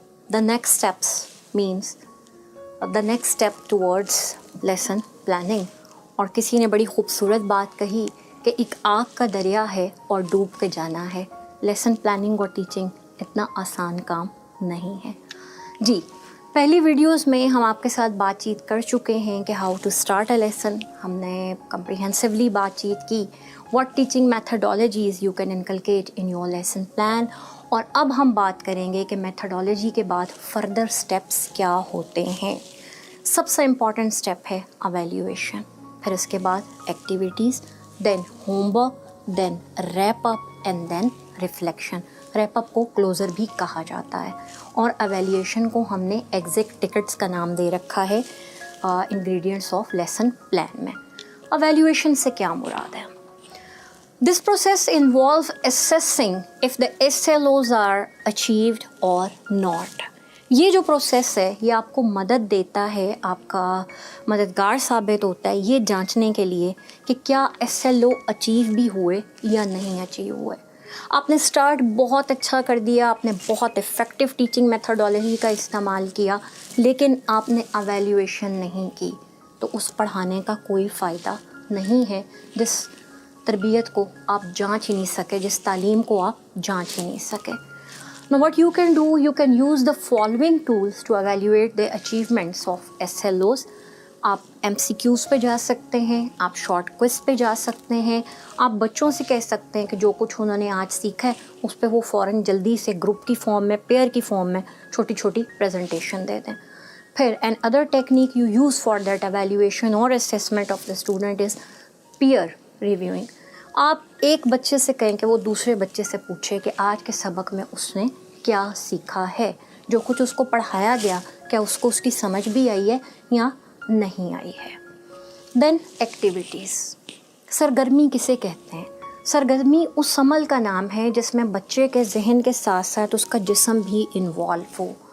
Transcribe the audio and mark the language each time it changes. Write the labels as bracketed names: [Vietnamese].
[English] The next steps means the next step towards lesson planning. [Urdu] اور کسی نے بڑی خوبصورت بات کہی کہ ایک آگ کا دریا ہے اور ڈوب کے جانا ہے. لیسن پلاننگ اور ٹیچنگ اتنا آسان کام نہیں ہے. جی پہلی ویڈیوز میں ہم آپ کے ساتھ بات چیت کر چکے ہیں کہ [English] How to start a lesson. [Urdu] ہم نے [English] comprehensively [Urdu] بات چیت کی [English] What teaching methodologies you can inculcate in your lesson plan. [Urdu] اور اب ہم بات کریں گے کہ میتھڈالوجی کے بعد فردر سٹیپس کیا ہوتے ہیں. [English] سب سے important step ہے اویلیویشن، [Urdu] پھر اس کے بعد [English] Activities, then homework, then wrap up and then reflection. [Urdu] Wrap up کو کلوزر بھی کہا جاتا ہے اور اویلیویشن کو ہم نے ایگزیکٹ ٹکٹس کا نام دے رکھا ہے انگریڈینٹس آف لیسن پلان میں. اویلیویشن سے کیا مراد ہے؟ [English] This process involves assessing if the SLOs are achieved or not. [Urdu] یہ جو پروسیس ہے یہ آپ کو مدد دیتا ہے، آپ کا مددگار ثابت ہوتا ہے یہ جانچنے کے لیے کہ کیا SLO اچیو بھی ہوئے یا نہیں اچیو ہوئے. آپ نے سٹارٹ بہت اچھا کر دیا، آپ نے بہت افیکٹو ٹیچنگ میتھڈالوجی کا استعمال کیا، لیکن آپ نے اویلیویشن نہیں کی تو اس پڑھانے کا کوئی فائدہ نہیں ہے. جس تربیت کو آپ جانچ ہی نہیں سکے، جس تعلیم کو آپ جانچ ہی نہیں سکے. [English] Now what you can do, you can use the following tools to evaluate the achievements of SLOs. [Urdu] آپ MCQs پہ جا سکتے ہیں، آپ شارٹ کوئز پہ جا سکتے ہیں، آپ بچوں سے کہہ سکتے ہیں کہ جو کچھ انہوں نے آج سیکھا ہے اس پہ وہ فوراً جلدی سے گروپ کی فارم میں، پیئر کی فارم میں چھوٹی چھوٹی پریزنٹیشن دے دیں. [English] پھر an other technique you use for that evaluation or assessment of the student is peer reviewing. [Urdu] آپ ایک بچے سے کہیں کہ وہ دوسرے بچے سے پوچھے کہ آج کے سبق میں اس نے کیا سیکھا ہے، جو کچھ اس کو پڑھایا گیا کیا اس کو اس کی سمجھ بھی آئی ہے یا نہیں آئی ہے. دین ایکٹیویٹیز. سرگرمی کسے کہتے ہیں؟ سرگرمی اس عمل کا نام ہے جس میں بچے کے ذہن کے ساتھ ساتھ اس کا جسم بھی انوالو ہو.